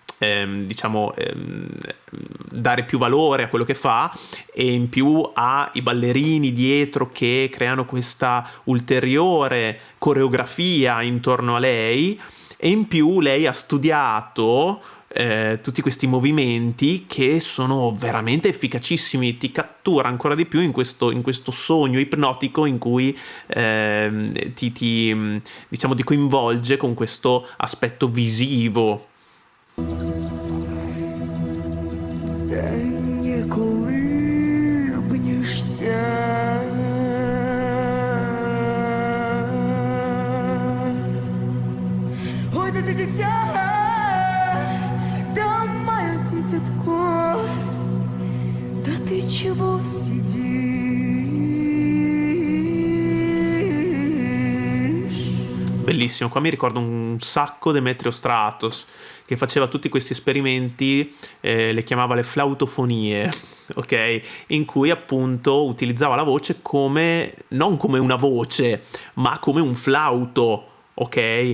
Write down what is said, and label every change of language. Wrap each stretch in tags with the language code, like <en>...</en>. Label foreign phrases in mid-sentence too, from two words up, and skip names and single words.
<it>dare più valore a quello che fa, e in più ha i ballerini dietro che creano questa ulteriore coreografia intorno a lei, e in più lei ha studiato tutti questi movimenti che sono veramente efficacissimi, ti cattura ancora di più in questo sogno ipnotico in cui diciamo ti coinvolge con questo aspetto visivo.</it> <ru>Да не колыбнешься. Ой, да ты дитя, да мое дитятко, да ты чего сидишь?</ru> <it>Bellissimo, qua mi ricordo un sacco Demetrio Stratos, che faceva tutti questi esperimenti, le chiamava le flautofonie, ok? In cui appunto utilizzava la voce come, non come una voce, ma come un flauto, ok?</it>